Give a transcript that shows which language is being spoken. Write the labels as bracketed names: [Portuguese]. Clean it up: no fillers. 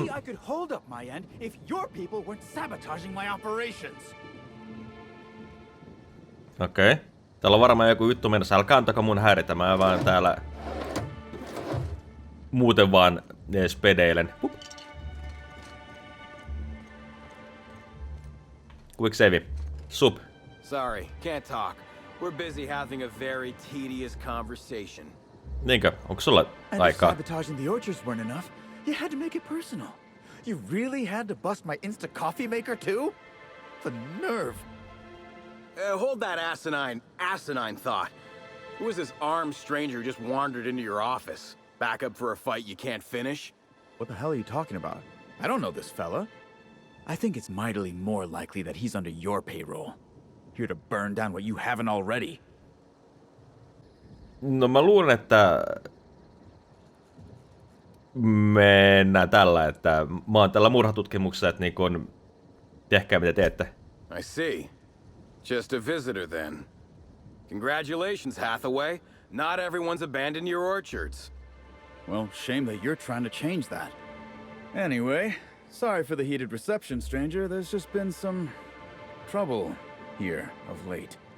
[English] Maybe I could hold up my end if your people weren't sabotaging my operations. [Finnish] Okei. Täällä on varmaan joku juttu mennessä. Älkää antako mun häiritä, mä vaan täällä... Muuten vaan spedeilen. [English] Quick save. Sup. Sorry, can't talk. We're busy having a very tedious conversation. [Finnish] Niinkö? Onko sulla [English] And if [Finnish] aikaa? [English] sabotaging the orchards weren't enough, you had to make it personal. You really had to bust my Insta coffee maker too? The nerve. Hold that asinine thought. Who was this armed stranger who just wandered into your office? Back up for a fight you can't finish? What the hell are you talking about? I don't know this fella. I think it's mightily more likely that he's under your payroll. Here to burn down what you haven't already. [Finnish] No mä luulen, että mennään tällä, että mä oon tällä murhatutkimuksessa, että niin kun, tehkää mitä teette. [English] I see. Just a visitor then. Congratulations, Hathaway. Not everyone's abandoned your orchards. Well, shame that you're trying to change that. Anyway, sorry for the heated reception, stranger. There's just been some trouble here of late.